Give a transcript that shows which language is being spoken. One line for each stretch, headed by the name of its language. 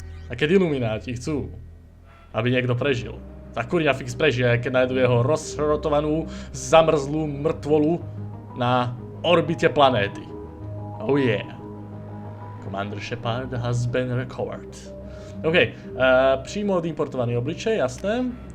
Slovak: A keď ilumináti chcú, aby niekto prežil, tak kurňa fix prežije, keď nájdu jeho rozhrotovanú, zamrzlú mŕtvolu na orbite planéty.
English: Oh yeah. Commander Shepard has been recovered.
Czech: OK, přímo odimportovaný obličej, jasné.